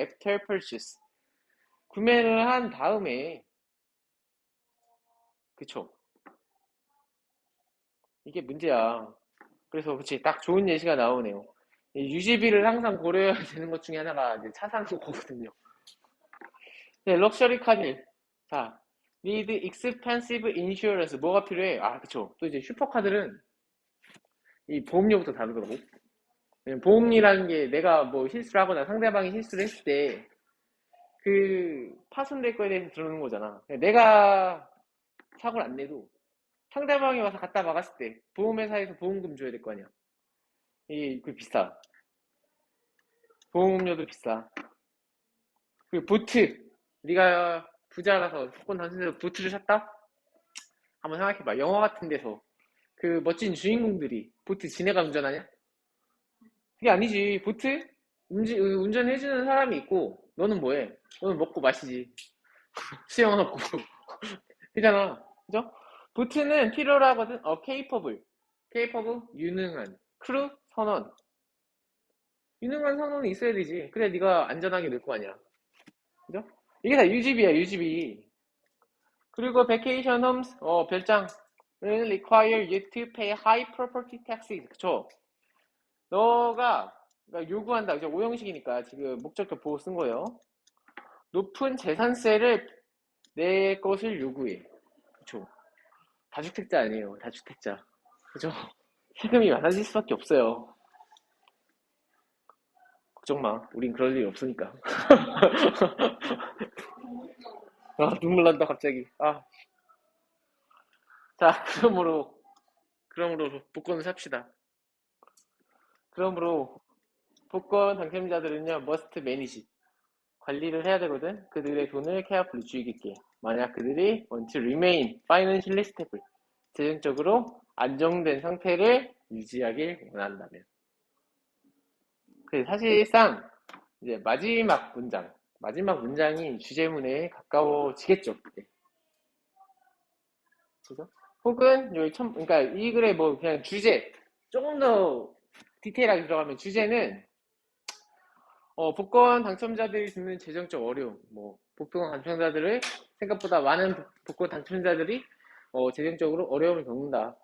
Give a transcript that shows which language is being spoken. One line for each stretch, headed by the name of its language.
English: after purchase.
Korean: 구매를 한 다음에, 그쵸? 이게 문제야. 그래서 그치 딱 좋은 예시가 나오네요. 유지비를 항상 고려해야 되는 것 중에 하나가 이제 차 사는 거거든요. 네, 럭셔리 카드. 자,
English: need expensive insurance.
Korean: 뭐가 필요해? 그쵸. 또 이제 슈퍼카들은 이 보험료부터 다르더라고. 보험이라는 게 내가 뭐 실수를 하거나 상대방이 실수를 했을 때 파손될 거에 대해서 들어오는 거잖아. 내가 사고를 안 내도 상대방이 와서 갖다 막았을 때 보험회사에서 보험금 줘야 될 거 아니야. 그 비싸. 보험료도 비싸. 보트. 네가 부자라서 복권 당첨돼서 보트를 샀다? 한번 생각해봐. 영화 같은 데서 그 멋진 주인공들이 보트 지네가 운전하냐? 그게 아니지. 보트 운전해주는 사람이 있고 너는 뭐해? 너는 먹고 마시지. 수영하고 그잖아. 그죠? 보트는 필요로 하거든.
English: capable
Korean: 유능한 크루 선원 유능한 선원이 있어야 되지. 그래 네가 안전하게 놀 거 아니야. 그죠? 이게 다 유지비야 유지비.
English: 그리고 vacation homes
Korean: 별장은
English: require you to pay high property taxes.
Korean: 그쵸? 너가 그러니까 요구한다. 그죠? 오형식이니까 지금 목적격 보호 쓴 거예요. 높은 재산세를 내 것을 요구해. 그쵸? 다주택자 아니에요. 다주택자. 그죠? 세금이 많아질 수밖에 없어요. 걱정 마. 우린 그럴 일이 없으니까. 아, 눈물 난다, 갑자기. 아. 자, 그러므로, 복권을 삽시다. 그러므로, 복권 당첨자들은요,
English: must manage.
Korean: 관리를 해야 되거든? 그들의 돈을
English: carefully
Korean: 주의 깊게. 만약 그들이
English: want to remain financially stable.
Korean: 재정적으로 안정된 상태를 유지하길 원한다면. 사실상, 이제 마지막 문장이 주제문에 가까워지겠죠. 네. 그죠? 혹은 여기 그러니까 이 글에 뭐 그냥 주제 조금 더 디테일하게 들어가면 주제는 복권 당첨자들이 듣는 재정적 어려움, 뭐 복권 당첨자들을 생각보다 많은 복권 당첨자들이 재정적으로 어려움을 겪는다.